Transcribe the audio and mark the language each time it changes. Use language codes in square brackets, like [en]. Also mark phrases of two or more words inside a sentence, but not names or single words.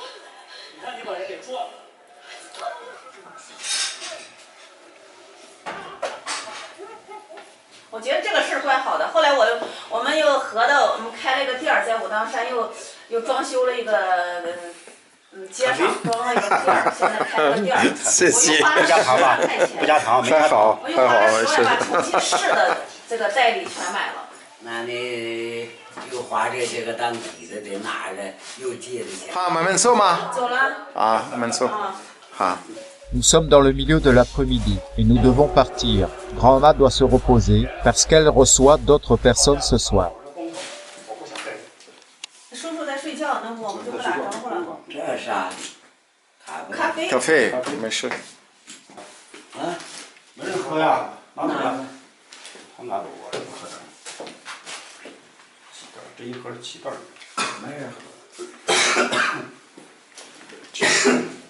[zh] 我觉得这个事儿怪好的。后来我们又合到，我们开了一个店儿，在武当山又装修了一个街上装了一个店儿，现在开了个店儿。谢谢。不加糖吧？不加糖，没加糖。我又花了10万把重庆市的这个代理全买了。那你又花这个当地的得拿着又借的钱。好，我们走吗？走了。啊，我们走。好。 [fr] Nous sommes dans le milieu de l'après-midi et nous devons partir. Grand-Ma doit se reposer parce qu'elle reçoit d'autres personnes ce soir. [zh] 叔叔在睡觉，那我们就不打招呼了。这是啥？咖啡。咖啡，没事。啊？没人喝呀？拿走了。他拿走我也不喝点。这一盒7袋。没人喝。